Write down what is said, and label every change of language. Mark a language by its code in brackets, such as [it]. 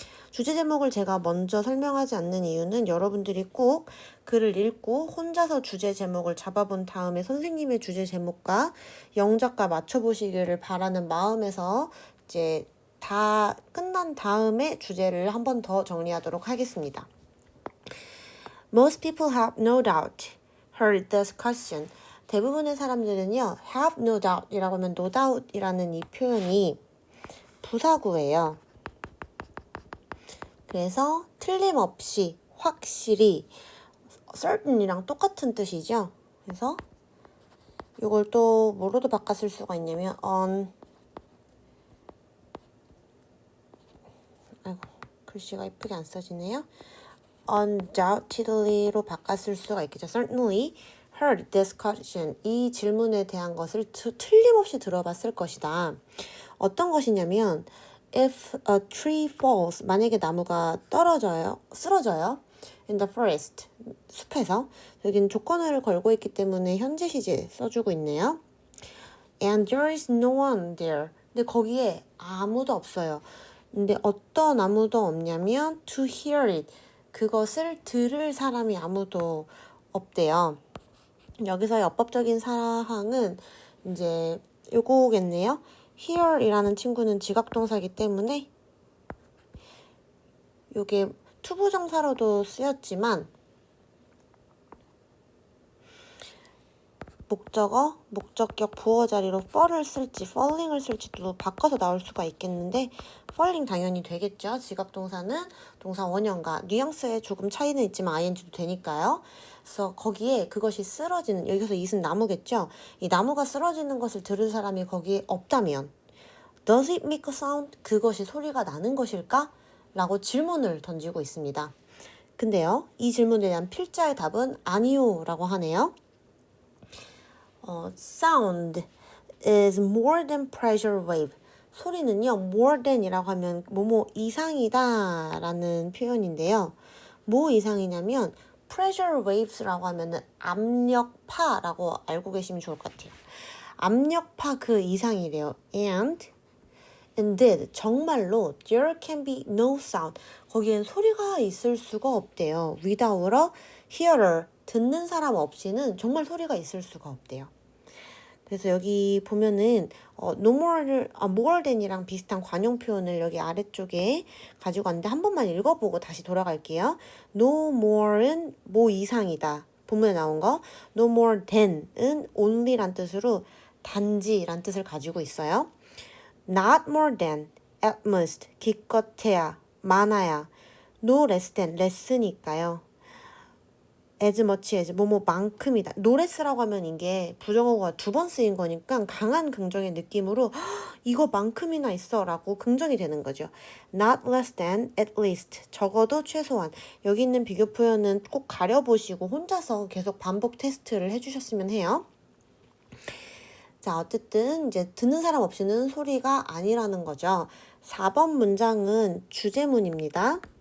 [ko] 주제 제목을 제가 먼저 설명하지 않는 이유는 여러분들이 꼭 글을 읽고 혼자서 주제 제목을 잡아본 다음에 선생님의 주제 제목과 영작과 맞춰보시기를 바라는 마음에서 이제 다 끝난 다음에 주제를 한 번 더 정리하도록 하겠습니다. [en] Most people have no doubt heard this question. [ko] 대부분의 사람들은요, [en] have no doubt [ko] 이라고 하면 no doubt 이라는 이 표현이 부사구예요. 그래서 틀림없이, 확실히, certain이랑 똑같은 뜻이죠. 그래서 이걸 또 뭐로도 바꿔 쓸 수가 있냐면 아이고 글씨가 이쁘게 안 써지네요. undoubtedly로 바꿔 쓸 수가 있겠죠. [en] certainly heard this question. [ko] 이 질문에 대한 것을 틀림없이 들어봤을 것이다. [en] 어떤 것이냐면 if a tree falls, [ko] 만약에 나무가 쓰러져요. [en] in the forest, [ko] 숲에서. 여기는 조건을 걸고 있기 때문에 현재 시제 써주고 있네요. [en] and there is no one there. [ko] 근데 거기에 아무도 없어요. 근데 어떤 아무도 없냐면 [en] to hear it. [ko] 그것을 들을 사람이 아무도 없대요. 여기서의 어법적인 사항은 이제 요거겠네요. here이라는 친구는 지각동사이기 때문에 요게 투부정사로도 쓰였지만 목적어, 목적격, 부어 자리로 fall을 쓸지 falling을 쓸지도 바꿔서 나올 수가 있겠는데 falling 당연히 되겠죠. 지각동사는 동사 원형과 뉘앙스에 조금 차이는 있지만 ing도 되니까요. 그래서 거기에 그것이 쓰러지는, 여기서 it은 나무겠죠. 이 나무가 쓰러지는 것을 들을 사람이 거기에 없다면 [en] Does it make a sound? [ko] 그것이 소리가 나는 것일까? 라고 질문을 던지고 있습니다. 근데요, 이 질문에 대한 필자의 답은 아니요 라고 하네요. [en] Sound is more than pressure wave. [ko] 소리는요, more than이라고 하면 뭐뭐 이상이다 라는 표현인데요. 뭐 이상이냐면 pressure waves라고 하면은 압력파라고 알고 계시면 좋을 것 같아요. 압력파 그 이상이래요. [en] And indeed, [ko] 정말로 [en] there can be no sound. [ko] 거기엔 소리가 있을 수가 없대요. [en] without a hearer, [ko] 듣는 사람 없이는 정말 소리가 있을 수가 없대요. 그래서 여기 보면은 no more than이랑 비슷한 관용 표현을 여기 아래쪽에 가지고 왔는데 한 번만 읽어보고 다시 돌아갈게요. no more은 뭐 이상이다. 본문에 나온 거. no more than은 only란 뜻으로 단지란 뜻을 가지고 있어요. [en] not more than, at most, [ko] 기껏해야, 많아야, [en] no less than, less니까요. as much as, [ko] 뭐뭐만큼이다. no less라고 하면 이게 부정어가 두 번 쓰인 거니까 강한 긍정의 느낌으로 이거만큼이나 있어 라고 긍정이 되는 거죠. [en] not less than, at least, [ko] 적어도 최소한. 여기 있는 비교 표현은 꼭 가려보시고 혼자서 계속 반복 테스트를 해주셨으면 해요. 자, 어쨌든 이제 듣는 사람 없이는 소리가 아니라는 거죠. 4번 문장은 주제문입니다.